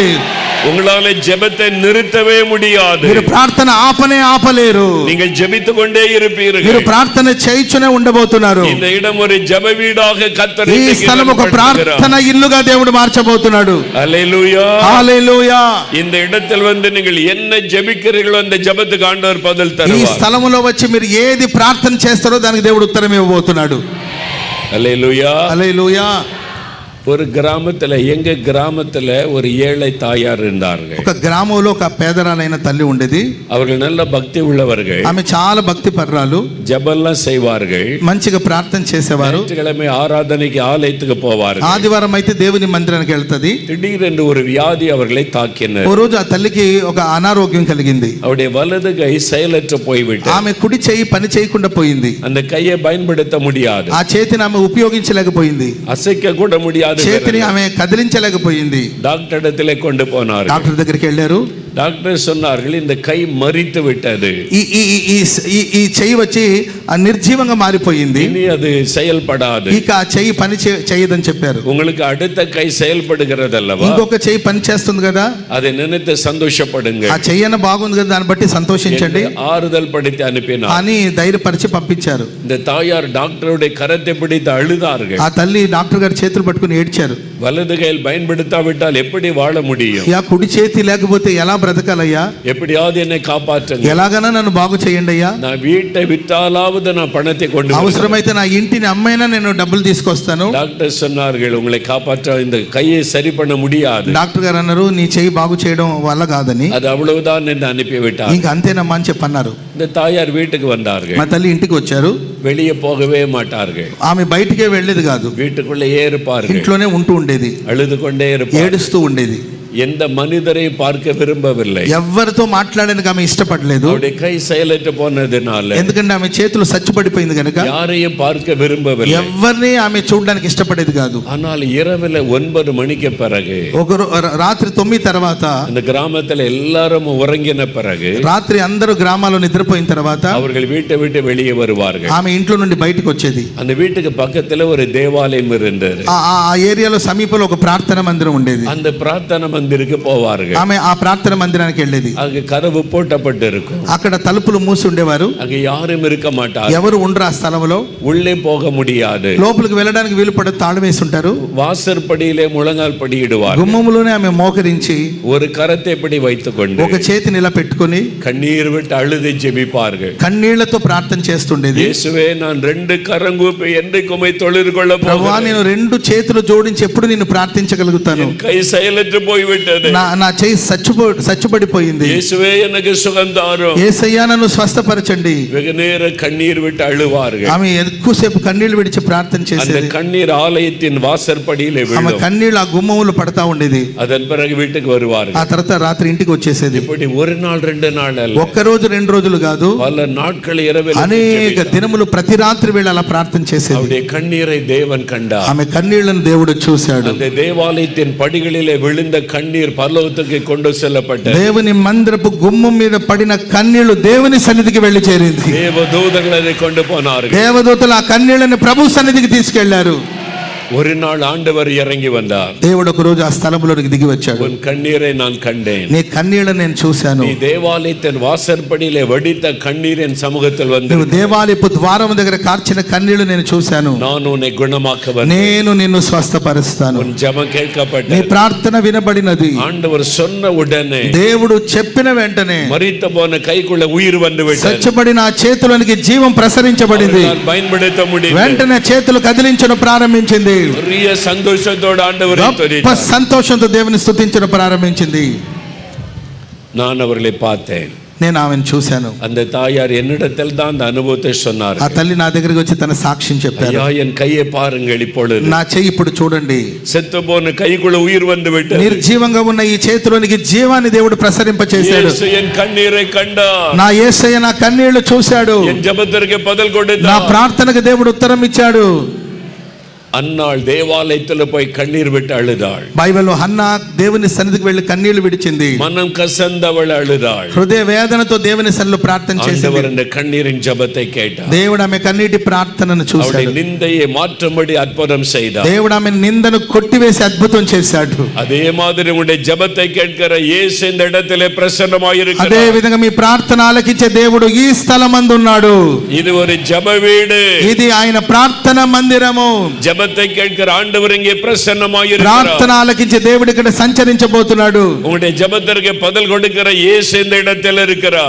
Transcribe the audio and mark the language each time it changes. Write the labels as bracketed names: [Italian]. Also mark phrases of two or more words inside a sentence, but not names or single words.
[Tamil] உங்களால ஜெபத்தை நிறுத்தவே முடியாது. [Telugu] మీరు ప్రార్థన ఆపలేరు. [Tamil] நீங்கள் ஜெபித்துக் கொண்டே [Telugu] మీరు [Tamil] இருப்பீர்கள். [Telugu] ప్రార్థన చేయుచునే ఉండబోతున్నారు. [Tamil] இந்த இடம் ஒரு ஜெப வீடாக கர்த்தர் [Telugu] ఈ స్థలం ఒక ప్రార్థన ఇల్లుగా దేవుడు మార్చబోతున్నాడు. [Tamil] ஹல்லேலூயா, [Telugu] హల్లెలూయా. [Tamil] இந்த இடத்தில் வந்து நீங்கள் என்ன ஜெபிக்கிறீர்களோ அந்த ஜெபத்துக்கு ஆண்டவர் பதில் [Telugu] ఈ [Tamil] தருவார். [Telugu] స్థలములో వచ్చి మీరు ఏది ప్రార్థన చేస్తారో దానికి దేవుడు ఉత్తరం ఇవ్వబోతున్నాడు. [Tamil] ஹல்லேலூயா. [Telugu] హల్లెలూయా. [Tamil] ஒரு கிராமத்துல, எங்க கிராமத்துல ஒரு ஏழை தாயார் இருந்தார்கள். [Telugu] ఒక గ్రామంలో ఒక పేదరాలైన తల్లి ఉండేది. [Tamil] அவர்கள் நல்ல பக்தி உள்ளவர்கள். [Telugu] ఆమె చాలా భక్తి పర్రాలు, [Tamil] ஜெபம்லாம் செய்வார்கள். [Telugu] మంచిగా ప్రార్థన చేసేవారు. [Tamil] ஞாயிற்றுக்கிழமை ஆராதனைக்கு ஆலயத்துக்கு போவார்கள். [Telugu] ఆదివారం అయితే దేవుని మందిరానికి వెళ్తది. [Tamil] திடீரென்று ஒரு வியாதி அவர்களை தாக்கினது. [Telugu] ఓ రోజు ఆ తల్లికి ఒక అనారోగ్యం కలిగింది. [Tamil] அவருடைய வலது கை செயலற்று போய்விட்டது. [Telugu] ఆమె కుడి చేయి పని చేయకుండా పోయింది. [Tamil] அந்த கையை பயன்படுத்த முடியாது. [Telugu] ఆ చేతిని ఆమె ఉపయోగించలేకపోయింది. [Tamil] அசைக்க கூட முடியாது. [Telugu] చేతిని ఆమె కదిలించలేకపోయింది. [Tamil] டாக்டர் இடத்திலே கொண்டு போனார். [Telugu] డాక్టర్ దగ్గరికి వెళ్ళారు. [Tamil] டாக்டர் சொன்னார்கள், இந்த கை மரித்து விட்டது, [Telugu] ఈ చెయ్యి వచ్చి నిర్జీవంగా మారిపోయింది, [Tamil] இனி அது செயல்படாது, [Telugu] ఇక ఆ చెయ్యి పని చేయదని చెప్పారు. [Tamil] உங்களுக்கு அடுத்த கை செயல்படுகிறது அல்லவா, [Telugu] ఇంకొక చెయ్యి పని చేస్తుంది కదా, [Tamil] அதை நினைத்து சந்தோஷப்படுங்க, [Telugu] ఆ చెయ్యన బాగుంది కదా దాన్ని బట్టి సంతోషించండి [Tamil] ஆறுதல் படுத்தி அனுப்பினார். [Telugu] అని ధైర్యపరిచి పంపించారు. [Tamil] இந்த தாயார் டாக்டருடைய கரத்தை பிடித்து அழுதார்கள். [Telugu] ఆ తల్లి డాక్టర్ గారి చేతులు పట్టుకుని ఏడ్చారు. [Tamil] வலது கையில் பயன்படுத்தாவிட்டால் எப்படி வாழ முடியும்? [Telugu] యా కుడి చేతి లేకపోతే ఎలా బ్రతకాలయ్యా? [Tamil] எப்படியாவது என்னை காப்பாற்றுங்க, [Telugu] ఎలాగైనా నన్ను బాగు చేయండి అయ్యా. [Tamil] நான் வீட்டை விட்டாலாவது நான் பணத்தை கொண்டு [Telugu] అవసరమైతే నా ఇంటిని అమ్మైనా నేను డబ్బులు తీసుకొస్తాను. [Tamil] டாக்டர் சொன்னார்கள், உங்களை காப்பாற்ற இந்த கையை சரி பண்ண முடியாது. [Telugu] డాక్టర్ గారు అన్నారు, నీ చెయ్యి బాగు చేయడం వల్ల కాదని, [Tamil] அது అவ்வளவுதான் என்று అనిపివిட்டார். [Telugu] ఇంకా అంతేనమ్మా అని చెప్పన్నారు. [Tamil] இந்த தாயார் வீட்டுக்கு வந்தார்கள். [Telugu] మా తల్లి ఇంటికి వచ్చారు. [Tamil] வெளியே போகவே மாட்டார்கள். [Telugu] ఆమె బయటికే వెళ్ళేది కాదు, [Tamil] வீட்டுக்குள்ளேயே இருப்பார்கள். [Telugu] ఇంట్లోనే ఉంటూ ఉండేది, [Tamil] அழுது கொண்டே இருப்பார்கள், [Telugu] ఏడుస్తూ ఉండేది. [Tamil] எந்த மனிதரையும் பார்க்க விரும்பவில்லை. [Telugu] ఎవరితో మాట్లాడడానికి ఆమె ఇష్టపడలేదు. [Tamil] அவருடைய கை செயலற்று போனதுனால [Telugu] ఎందుకంటే ఆమె చేతులు సచ్చుపడిపోయింది కనుక [Tamil] யாரையும் பார்க்க விரும்பவில்லை. [Telugu] ఎవరిని ఆమె చూడడానికి ఇష్టపడేది కాదు. [Tamil] ஆனால் இரவில் 9 மணிக்கு பிறகு [Telugu] ఒక రాత్రి 9 తర్వాత [Tamil] அந்த கிராமத்துல எல்லாரும் உறங்கின பிறகு [Telugu] రాత్రి అందరూ గ్రామాల్లో నిద్రపోయిన తర్వాత [Tamil] அவர்கள் வீட்டை விட்டு வெளியே வருவார்கள். [Telugu] ఆమె ఇంట్లో నుండి బయటకు వచ్చేది. [Tamil] அந்த வீட்டுக்கு பக்கத்துல ஒரு தேவாலயம் இருந்தது. [Telugu] ఆ ఏరియాలో సమీపంలో ఒక ప్రార్థన మందిరం ఉండేది. [Tamil] அந்த பிரார்த்தனை மந்திருக்கு போவார்கள். [Telugu] ఆమె ఆ ప్రార్థన మందిరానికి వెళ్ళేది. [Tamil] அங்க கதவு போட்டப்பட்டு இருக்கும். [Telugu] అక్కడ తలుపులు మూసి ఉండేవారు. [Tamil] அங்க யாரும் இருக்க மாட்டார். [Telugu] ఎవరు ఉండరు ఆ స్థలంలో. [Tamil] உள்ளே போக முடியாது. [Telugu] లోపలికి వెళ్ళడానికి వీలు పడ తాళం వేసి ఉంటారు. [Tamil] வாசற்படியிலே முழங்கால் படியிடுவார். [Telugu] గుమ్మములోనే ఆమె మోకరించి [Tamil] ஒரு கரத்தை இப்படி வைத்துக்கொண்டு [Telugu] ఒక చేతిని ఇలా పెట్టుకొని [Tamil] கண்ணீர் விட்டு அழுது ஜெபிப்பார்கள். [Telugu] కన్నీళ్లతో ప్రార్థన చేస్తుండేది. [Tamil] இயேசுவே நான் 2 கரம் கூப்பி என்றைக்கு உம்மை தொழுது கொள்ள [Telugu] ప్రభువా [Tamil] போகிறேன். [Telugu] నేను 2 చేతులు జోడించి ఎప్పుడు నిన్ను ప్రార్థించగలుగుతాను. [Tamil] என் கை செயலற்று போய்விட்டது. [Telugu] నా చేయి సచ్చుపడిపోయింది. [Tamil] இயேசுவே எனக்கு சுகம் தாரும். [Telugu] యేసయ్యా నన్ను స్వస్థపరచండి. [Tamil] வெகு நேர கண்ணீர் விட்டு அழுவார்கள். [Telugu] ఆమె ఎక్కువసేపు కన్నీళ్లు విడిచి ప్రార్థన [Tamil] அந்த [Telugu] చేసేది. [Tamil] கண்ணீர் ஆலயத்தின் வாசற்படியிலே [Telugu] ఆమె [Tamil] விழும். [Telugu] కన్నీళ్లు ఆ గుమ్మములు పడతా ఉండేది. [Tamil] அதன் பிறகு வீட்டுக்கு வருவார்கள். [Telugu] ఆ తర్వాత రాత్రి ఇంటికి వచ్చేసేది. [Tamil] இப்படி ஒரு நாள் 2 நாள் அல்ல, [Telugu] ఒక్క రోజు 2 రోజులు కాదు, [Tamil] பல நாட்கள் இரவில் [Telugu] అనేక దినములు ప్రతి రాత్రి వేళ అలా ప్రార్థన చేసేది. [Tamil] அவருடைய கண்ணீரை தேவன் கண்டார். [Telugu] ఆమె కన్నీళ్లను దేవుడు చూశాడు. [Tamil] அந்த தேவாலயத்தின் படிகளிலே விழுந்த கண்ணீர் பரலோகத்துக்கு கொண்டு செல்லப்பட்டது. [Telugu] దేవుని మందిరపు గుమ్మం మీద పడిన కన్నీళ్లు దేవుని సన్నిధికి వెళ్లి చేరింది. [Tamil] தேவதூதர்கள் அதை கொண்டு போனார்கள். [Telugu] దేవదూతలు ఆ కన్నీళ్లను ప్రభు సన్నిధికి తీసుకెళ్లారు. [Tamil] ஒரு நாள் ஆண்டவர் இறங்கி வந்தார். [Telugu] దేవుడు ఒక రోజు ఆ స్థలంలోకి దిగి వచ్చాడు. [Tamil] உன் கண்ணீரை நான் கண்டேன். [Telugu] నీ కన్నీళ్లను నేను చూశాను. [Tamil] நீ தேவாலயத்தின் வாசற்படியிலே வடித்த கண்ணீர் என் சமூகத்தில் வந்து [Telugu] నువ్వు దేవాలయపు ద్వారం దగ్గర కార్చిన కన్నీళ్లు నేను చూశాను. [Tamil] நான் உன்னை குணமாக்க வந்தேன். [Telugu] నేను నిన్ను స్వస్థపరుస్తాను. [Tamil] உன் ஜெபம் [Telugu] నీ [Tamil] கேட்கப்பட்டது. [Telugu] ప్రార్థన వినబడినది. [Tamil] ஆண்டவர் சொன்ன உடனே [Telugu] దేవుడు చెప్పిన వెంటనే [Tamil] மரித்த போன கைக்குள்ள உயிர் வந்து விட்டது. [Telugu] చచ్చబడిన ఆ చేతులకి జీవం ప్రసరించబడింది. [Tamil] அவரால் பயன்படுத்த முடியும். [Telugu] వెంటనే చేతులు కదిలించడం ప్రారంభించింది. [Tamil] பெரிய சந்தோஷத்தோடு ஆண்டவரை [Telugu] గొప్ప [Tamil] துதித்தார். [Telugu] సంతోషంతో దేవుని స్తుతించడం ప్రారంభించింది. [Tamil] நான் அவர்களை பார்த்தேன். [Telugu] నేను ఆమెను చూశాను. [Tamil] அந்த தாயார் என்னிடத்தில் தான் அந்த அனுபவத்தை சொன்னார். [Telugu] ఆ తల్లి నా దగ్గరికి వచ్చి తన సాక్ష్యం చెప్పారు. [Tamil] ஐயா என் கையை பாருங்கள் இப்பொழுது. [Telugu] నా చెయ్యి ఇప్పుడు చూడండి. [Tamil] செத்து போன கைக்குள்ள உயிர் வந்து விட்டது. [Telugu] నిర్జీవంగా ఉన్న ఈ చేతిలోనికి జీవాన్ని దేవుడు ప్రసరింప చేశాడు. [Tamil] இயேசு என் கண்ணீரை கண்டார். [Telugu] నా యేసయ్య నా కన్నీళ్లు చూశాడు. [Tamil] என் ஜெபத்திற்கு பதில் [Telugu] నా [Tamil] கொடுத்தார். [Telugu] ప్రార్థనకు దేవుడు ఉత్తరం ఇచ్చాడు. [Tamil] அன்னாள் தேவாலயத்துல போய் கண்ணீர் விட்டு அழுதாள். [Telugu] బైబిల్లో హన్నా దేవుని సన్నిధికి వెళ్లి కన్నీళ్లు విడిచింది. [Tamil] மனம் கசந்தவள் அழுதாள். [Telugu] హృదయ వేదనతో దేవుని సన్నిధిలో ప్రార్థన చేసింది. [Tamil] ஆண்டவர் அந்த கண்ணீரின் ஜெபத்தை கேட்டார். [Telugu] దేవుడు ఆమె కన్నీటి ప్రార్థనను [Tamil] அவருடைய [Telugu] చూశాడు. [Tamil] நிந்தையை மாற்றும்படி அற்புதம் செய்தார். [Telugu] దేవుడు ఆమె నిందను కొట్టివేసి అద్భుతం చేశాడు. [Tamil] அதே மாதிரி உங்களுடைய ஜெபத்தை கேட்கிற இயேசு இந்த இடத்திலே [Telugu] అదే [Tamil] பிரசன்னமாயிருக்கிறார். [Telugu] విధంగా మీ ప్రార్థన ఆలకించే దేవుడు ఈ స్థలమందు ఉన్నాడు. [Tamil] இது ஒரு ஜெப வீடு. [Telugu] ఇది ఆయన ప్రార్థన మందిరము. [Tamil] ஜெபத்தை கேட்கிற ஆண்டவர் இங்கே பிரசன்னமாயிருக்கிறார். [Telugu] ప్రార్థన ఆలకించే దేవుడు ఇక్కడ సంచరించబోతున్నాడు. [Tamil] உங்களுடைய ஜெபத்திற்கு பதில் கொடுக்கிற இயேசு இந்த இடத்தில் இருக்கிறார்.